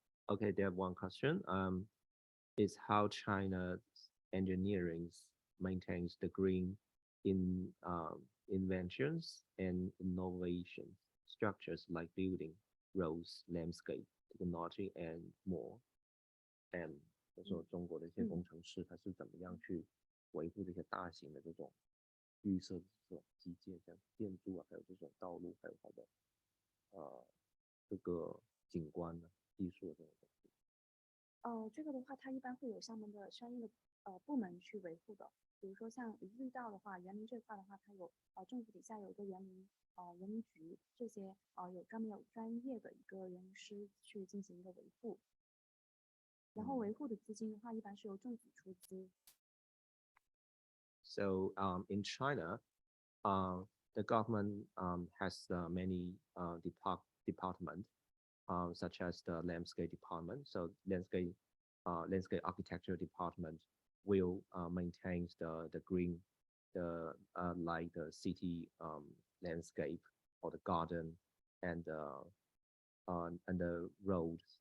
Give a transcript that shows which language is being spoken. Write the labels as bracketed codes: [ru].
[en] Okay, they have one question. Is how China's engineering maintains the green in inventions and innovation structures like building, roads, landscape, technology, and more. [zh] And 就说中国的一些工程师，他是怎么样去维护这些大型的这种绿色的这种基建，像建筑啊，还有这种道路，还有它的这个景观呢、艺术这种东西。这个的话，它一般会有相应的部门去维护的。比如说像绿道的话，园林这块的话，它有政府底下有一个园林局，这些有专业的一个园林师去进行一个维护。然后维护的资金的话，一般是由政府出资。 [en] So in China, the government has many departments, such as the landscape department. So landscape architecture department will maintain the green, like the city landscape or the garden and the roads.